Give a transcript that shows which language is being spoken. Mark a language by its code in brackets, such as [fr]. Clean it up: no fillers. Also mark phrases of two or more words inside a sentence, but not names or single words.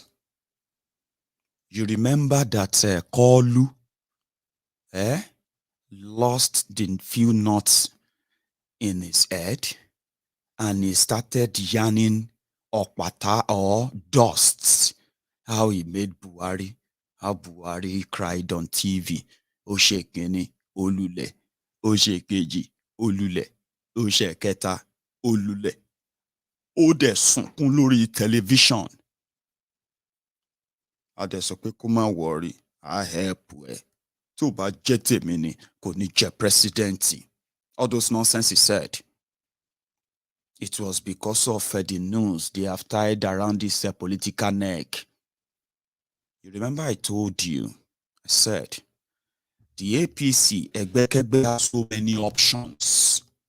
[en] You remember that Koolu lost the few knots in his head, and he started yarning okpata or dusts, how he made Buhari, how Buhari cried on TV, [yo] Oshekeni, Olule, Oshekeji, Olule, Osheketa, Olule. Ó dẹ̀ sunkún lórí television. A dẹ̀ sọ pé kó má worry, [en] I help [yo] ẹ. Tó bá jẹ́ tèmi ni, kò ní jẹ́ president. [en] All those nonsense he said. It was because of the news they have tied around this political neck. You remember I told you, I said, the APC Egbekegbe has so many options.